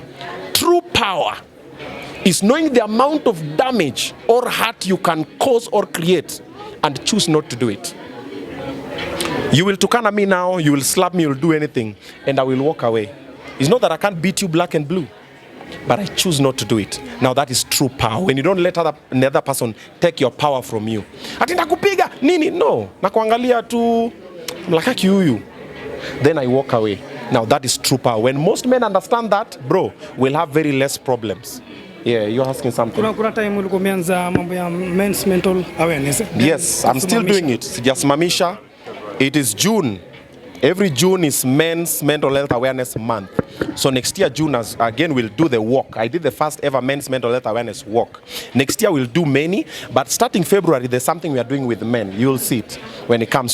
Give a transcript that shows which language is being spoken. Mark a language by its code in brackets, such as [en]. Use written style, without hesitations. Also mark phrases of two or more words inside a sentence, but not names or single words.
[en] True power is knowing the amount of damage or hurt you can cause or create and choose not to do it. You will tukana me now, you will slap me, you will do anything, and I will walk away. It's not that I can't beat you black and blue, but I choose not to do it. Now that is true power. When you don't let another person take your power from you. [sw] Ati nakupiga nini? No. Nakuangalia tu mlaka kiuyu. [en] Then I walk away. Now that is true power. When most men understand that, bro, we'll have very less problems. Yeah, you're asking something. [sw] Kuna time ulikuwa umeanza mambo ya [en] men's mental awareness. Yes, I'm still doing it. Sijasimamisha. It is June Every June is Men's Mental Health Awareness Month. So next year, June, again, we'll do the walk. I did the first ever Men's Mental Health Awareness walk. Next year, we'll do many. But starting February, there's something we are doing with men. You'll see it when it comes.